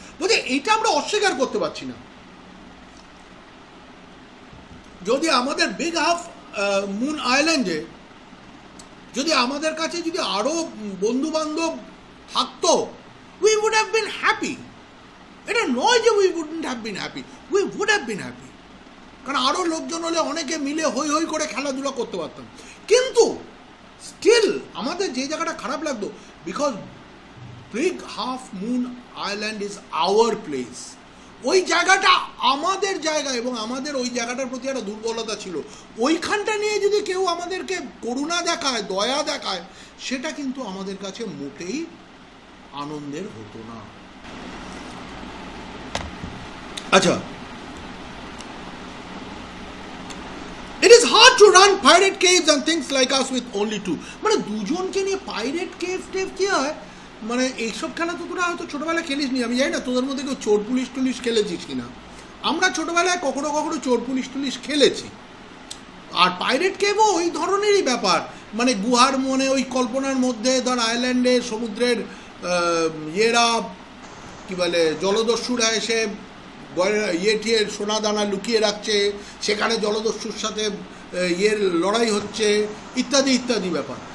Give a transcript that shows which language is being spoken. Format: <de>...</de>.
<bn>But এটা আমরা অস্বীকার করতে পারছি না। যদি আমাদের বিগ হাফ মুন আইল্যান্ডে যদি আমাদের কাছে যদি আরো বন্ধু বান্ধব থাকতো,</bn> <en>we would have been happy.</en> <bn>এটা নয় যে</bn> <en>we wouldn't have been happy, we would have been happy.</en> <bn>কারণ আরো লোকজন হলে অনেকে মিলে হই হই করে খেলাধুলা করতে পারতাম। কিন্তু স্টিল আমাদের যে জায়গাটা খারাপ লাগতো,</bn> <en>because big half moon island is our place,</en> <bn>ওই জায়গাটা আমাদের জায়গা এবং আমাদের ওই জায়গাটার প্রতি একটা দুর্বলতা ছিল, ওইখানটা নিয়ে যদি কেউ আমাদেরকে করুণা দেখায়, দয়া দেখায়, সেটা কিন্তু আমাদের কাছে মোটেই আনন্দের হতো না।</bn> <en>আচ্ছা, it is hard to run pirate caves and things like us with only two.</en> <bn>মানে দুজনকে নিয়ে পাইরেট কেভ টেভ কি হয়, মানে এইসব খেলা তো তোরা হয়তো ছোটবেলায় খেলিস নি, আমি জানি না তোদের মধ্যে কেউ চোর পুলিশ টুলিশ খেলেছিস কিনা। আমরা ছোটবেলায় কখনো কখনো চোর পুলিশ টুলিশ খেলেছি। আর পাইরেট কেভও ওই ধরনেরই ব্যাপার, মানে গুহার মনে ওই কল্পনার মধ্যে ধর আইল্যান্ডে সমুদ্রের ইয়েরা কি বলে জলদস্যুরা এসে ইয়ে সোনা দানা লুকিয়ে রাখছে, সেখানে জলদস্যুর সাথে ইয়ের লড়াই হচ্ছে, ইত্যাদি ইত্যাদি ব্যাপার।</bn>